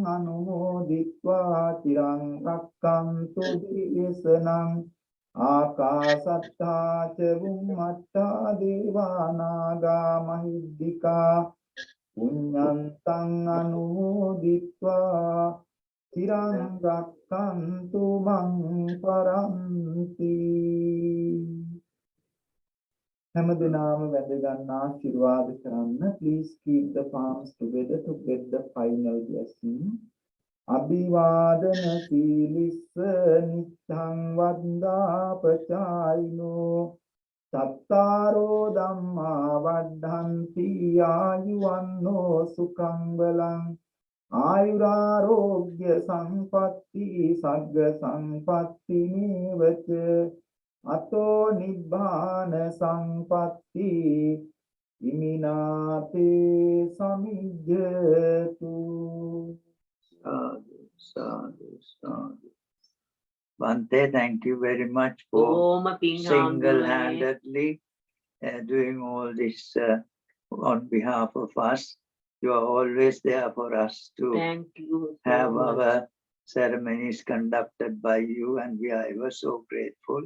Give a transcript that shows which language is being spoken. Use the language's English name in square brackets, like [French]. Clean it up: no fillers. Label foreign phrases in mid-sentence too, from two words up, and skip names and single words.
[Pali] anumoditva tirang rakkantu diyesanang Akasatta ca bummatta devanaga mahiddika Punyantang anumoditva tirang rakkantu mang paranti [Sinhala] හැම දිනම වැඳ ගන්න ආශිර්වාද කරන්න. [English] Please keep the palms together to get the final blessing. [Pali] අභිවාදන සීලිස්ස නිච්ඡං වද්දා පචායිනෝ සත්තාරෝ ධම්මා වඩ්ඩන්ති ආයුවන්නෝ සුඛං බලං ආයුරාෝග්‍ය සම්පatti සග්ග සම්පatti නේවච අතෝ නිබ්බාන සම්පatti ඉමිනාතේ සමිජ්ජතු. Sadhu, sadhu, sadhu. [English] Bhante, thank you very much for Boma Pinkama. single-handedly doing all this on behalf of us. You are always there for us to Thank you. so have much. our ceremonies conducted by you, and we are ever so grateful.